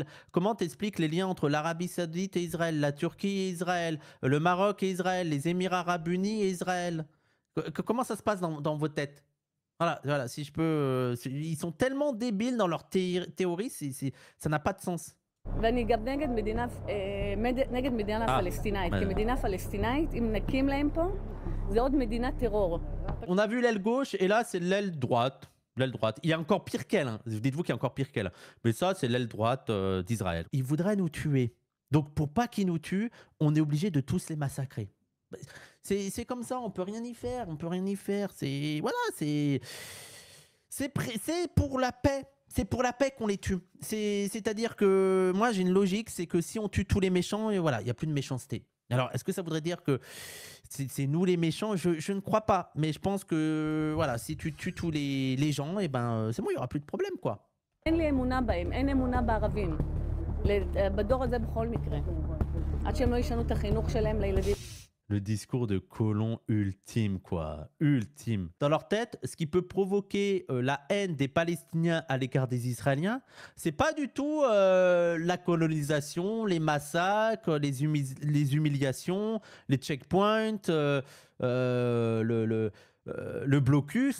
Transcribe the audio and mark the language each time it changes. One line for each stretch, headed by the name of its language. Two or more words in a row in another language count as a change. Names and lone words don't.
French: Comment t'expliques les liens entre l'Arabie Saoudite et Israël, la Turquie et Israël, le Maroc et Israël, les Émirats Arabes Unis et Israël? Comment ça se passe dans vos têtes? Voilà, si je peux... ils sont tellement débiles dans leur théorie, ça n'a pas de sens.
Hebrew: ואני גם נגד מדינה פלסטינאית. כמדינה פלסטינאית, אם נקים להם פה, זה עוד מדינת טרור.
French: On a vu l'aile gauche et là c'est l'aile droite. L'aile droite. Il y a encore pire qu'elle. Hein. Dites-vous qu'il y a encore pire qu'elle. Mais ça, c'est l'aile droite d'Israël. Ils voudraient nous tuer. Donc pour pas qu'ils nous tuent, on est obligé de tous les massacrer. C'est comme ça, on peut rien y faire. On peut rien y faire. C'est pour la paix. C'est pour la paix qu'on les tue. C'est-à-dire que moi, j'ai une logique, c'est que si on tue tous les méchants, et voilà, il n'y a plus de méchanceté. Alors, est-ce que ça voudrait dire que c'est nous les méchants? Je ne crois pas. Mais je pense que, voilà, si tu tues tous les gens, et ben, c'est bon, il n'y aura plus de problème, quoi.
Hebrew: אין לי אמונה בהם, אין אמונה בערבים. בדור הזה בכל מקרה. עד שהם לא ישנו את החינוך שלהם לילדים.
French: Le discours de colon ultime, quoi. Ultime. Dans leur tête, ce qui peut provoquer la haine des Palestiniens à l'égard des Israéliens, c'est pas du tout la colonisation, les massacres, les humiliations, les checkpoints, le blocus.